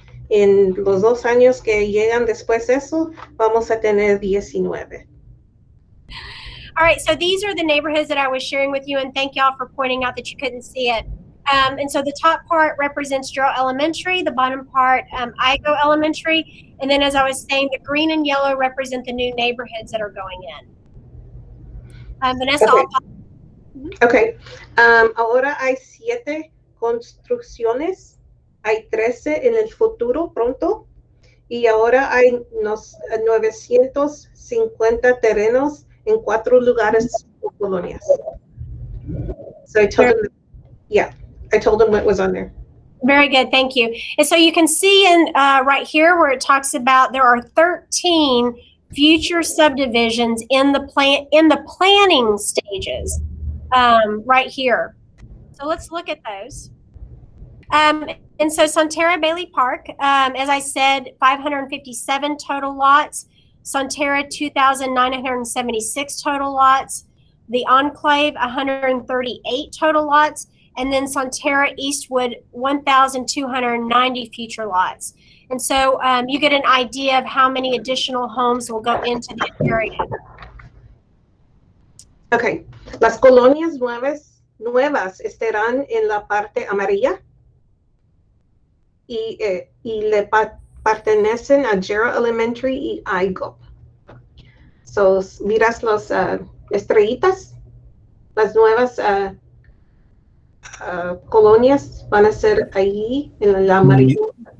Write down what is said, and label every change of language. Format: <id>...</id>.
<es>En los 2 años que llegan después de eso, vamos a tener 19.</es> <en>All right, so these are the neighborhoods that I was sharing with you, and thank y'all for pointing out that you couldn't see it. And so the top part represents Jarrell Elementary, the bottom part, Igo Elementary, and then as I was saying, the green and yellow represent the new neighborhoods that are going in. Vanessa, Okay.</en> <es>Ahora hay 7 construcciones, hay 13 en el futuro pronto, y ahora hay 950 terrenos en 4 lugares o colonias.</es> <en>So I told them, I told them what was on there. Very good, thank you. And so you can see in right here where it talks about there are 13 future subdivisions in the planning stages right here. So let's look at those. And so Sonterra Bailey Park, as I said, 557 total lots. Sonterra, 2,976 total lots. The Enclave, 138 total lots. And then Sonterra Eastwood, 1,290 future lots. And so you get an idea of how many additional homes will go into the area. Okay.</en> <es>Las colonias nuevas estarán en la parte amarilla y le pertenecen a Jarrell Elementary y Igo. So, miras las estrellitas, las nuevas colonias van a ser allí en el amarillo.</es>